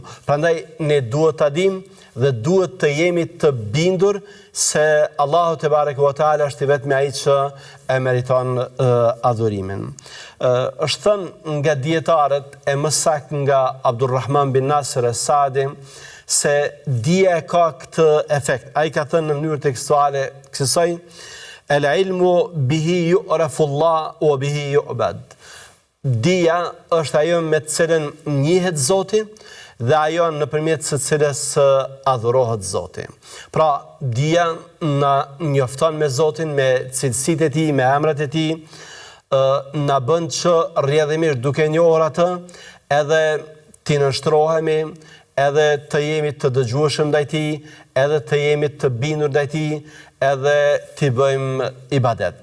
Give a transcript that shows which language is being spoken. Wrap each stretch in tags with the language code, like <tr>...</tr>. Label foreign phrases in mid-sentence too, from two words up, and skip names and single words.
<sq>Prandaj ne duhet ta dimë dhe duhet të jemi të bindur se Allahu</sq> <ar>تبارك وتعالى</ar> <sq>është i vetmi ai që e meriton adhurimin. Është thënë nga dietarët, e më saktë nga Abdulrahman bin Nasir as-Saadi, se dija e ka këtë efekt. Ai ka thënë në mënyrë tekstuale kësaj:</sq> <ar>"العلم به يعرف الله وبه يعبد."</ar> <sq>Dija është ajo me të cilën njihet Zoti dhe ajo nëpërmjet së cilës adhurohet Zoti. Pra, dija na njofton me Zotin, me cilësitë e tij, me emrat e tij, na bën që rrjedhimisht duke njohur atë, edhe t'i nënshtrohemi, edhe të jemi të dëgjueshëm ndaj tij, edhe të jemi të bindur ndaj tij, edhe t'i bëjmë ibadet.</sq>